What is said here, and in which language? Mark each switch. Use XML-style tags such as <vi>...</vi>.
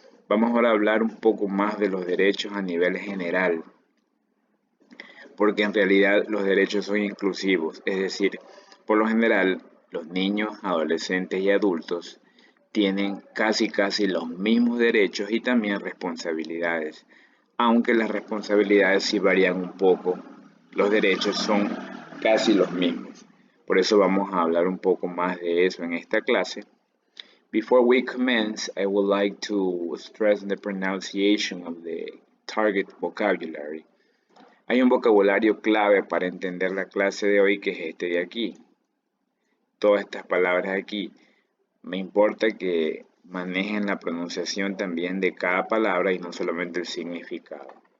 <es>Vamos ahora a hablar un poco más de los derechos a nivel general, porque en realidad los derechos son inclusivos, es decir, por lo general los niños, adolescentes y adultos tienen casi los mismos derechos y también responsabilidades, aunque las responsabilidades sí varían un poco, los derechos son casi los mismos. Por eso vamos a hablar un poco más de eso en esta clase.</es> <en>Before we commence, I would like to stress the pronunciation of the target vocabulary.</en> <es>Hay un vocabulario clave para entender la clase de hoy, que es este de aquí. Todas estas palabras aquí. Me importa que manejen la pronunciación también de cada palabra y no solamente el significado.</es>